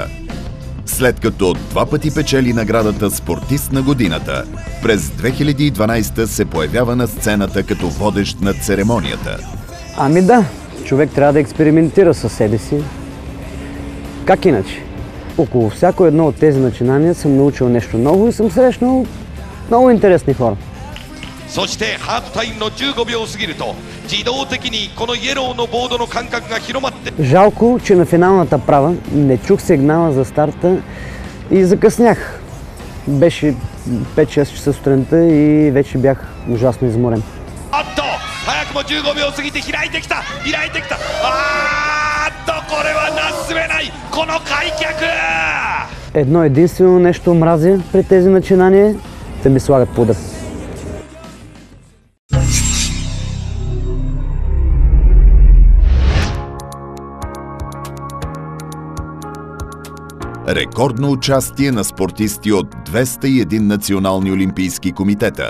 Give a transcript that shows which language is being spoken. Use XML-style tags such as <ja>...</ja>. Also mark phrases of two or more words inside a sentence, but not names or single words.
<bg>След като 2 пъти печели наградата Спортист на годината, през 2012 се появява на сцената като водещ на церемонията. Ами да, човек трябва да експериментира със себе си. Как иначе? Около всяко едно от тези начинания съм научил нещо ново и съм срещнал много интересни хора.</bg> <ja>そしてハーフタイムの15秒を過ぎると自動的にこのイエローのボードの間隔が広まって</ja> <bg>Жалко, че на финалната права не чух сигнала за старта и закъснях. Беше 5-6 часа сутринта и вече бях ужасно изморен.</bg> <ja>早くも15秒過ぎて開いてきたこれはなすすべないこの開脚</ja> <bg>Едно единствено нещо мразя при тези начинания – да ми слагат пудър. Рекордно участие на спортисти от 201 национални олимпийски комитета.</bg>